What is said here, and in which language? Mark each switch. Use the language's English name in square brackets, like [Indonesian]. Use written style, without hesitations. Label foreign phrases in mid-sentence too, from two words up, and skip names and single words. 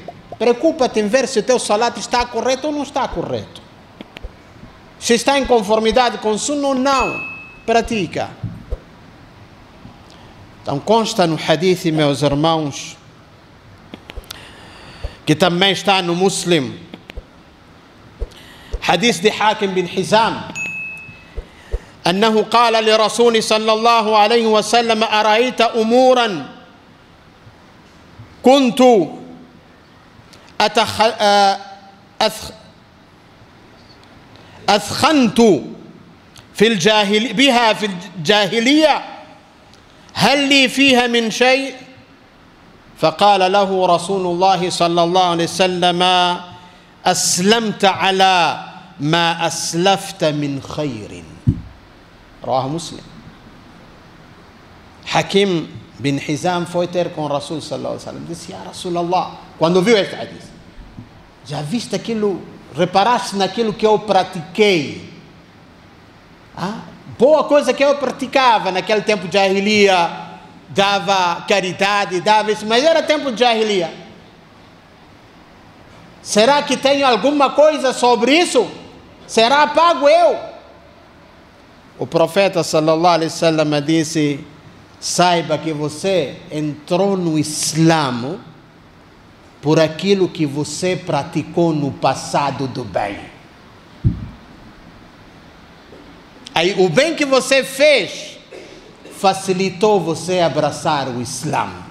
[Portuguese] Preocupa-te em ver se o teu salat está correto ou não está correto. Se está em conformidade com o sunnah ou não. Pratica. Então consta no hadith, meus irmãos, que também está no Muslim, hadith de Hakim bin Hizam, [Arabic] أنه قال لرسول صلى الله عليه وسلم: أرأيت أمورا كنت أثخنت بها في الجاهلية هل لي فيها من شيء؟ فقال له رسول الله صلى الله عليه وسلم: أسلمت على ما أسلفت من خير. [Portuguese] رواه Muslim. Hakim bin Hizam foi ter com o Rasul [Arabic] صلى الله عليه وسلم, [Portuguese] disse: [Arabic] "يا رسول الله", [Portuguese] quando viu este hadith, já viste aquilo, reparaste naquilo que eu pratiquei? Boa coisa que eu praticava naquele tempo de Jahiliya, dava caridade, dava isso, mas era tempo de Jahiliya. Será que tenho alguma coisa sobre isso? Será pago eu? O profeta [Arabic] صلى الله عليه وسلم [Portuguese] disse: saiba que você entrou no Islã por aquilo que você praticou no passado do bem. Aí o bem que você fez facilitou você abraçar o Islã.